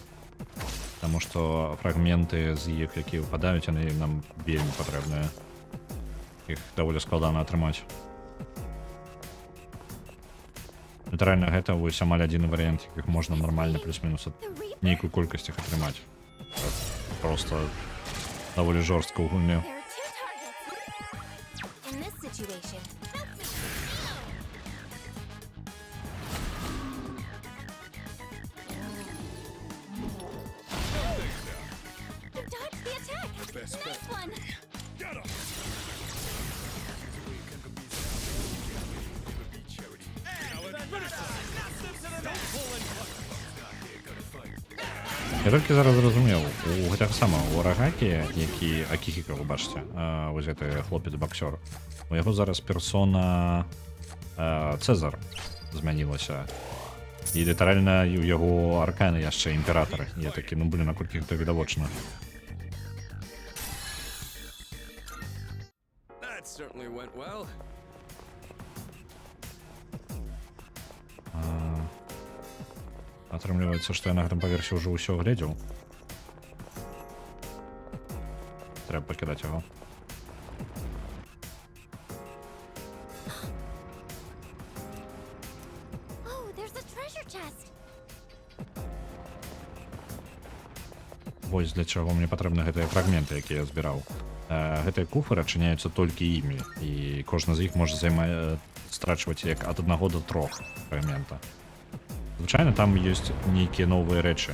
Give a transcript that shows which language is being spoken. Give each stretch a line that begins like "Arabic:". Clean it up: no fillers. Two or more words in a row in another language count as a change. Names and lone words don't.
Belarusian: Таму што фрагменты з іх, якія выпадаюць, яны нам вельмі патрэбныя. Іх даволі складана атрымаць. Літаральна гэта вось амаль адзіны варыянт, якіх можна нармальна плюс-мінус нейкую колькасць іх атрымаць. Просто даволі жорстка ў гульні.
English: There are 2 targets. In this situation, you dodged the attack. Nice one.
Belarusian: Я толькі зараз зразумеў, у гэтага сама у Арагакі, які Акіхіка, вы бачыце, вось гэты хлопец-баксёр, у яго зараз персона Цэзар змянілася. І літаральна у яго арканы яшчэ імператары. Я такі, ну блин, наколькі гэта відавочна.
English: That certainly went well.
Belarusian: Атрымліваецца, што я на гэтым паверсе ўжо ўсё глядзеў. Трэба пакідаць яго.
English: Oh, there's a treasure chest.
Belarusian: Вось для чаго мне патрэбны гэтыя фрагменты, якія я збіраў. Гэтыя куфры адчыняюцца толькі імі, і кожны з іх можа страчваць як ад 1 до 3 фрагмента. Звычайна там ёсць нейкія новыя рэчы.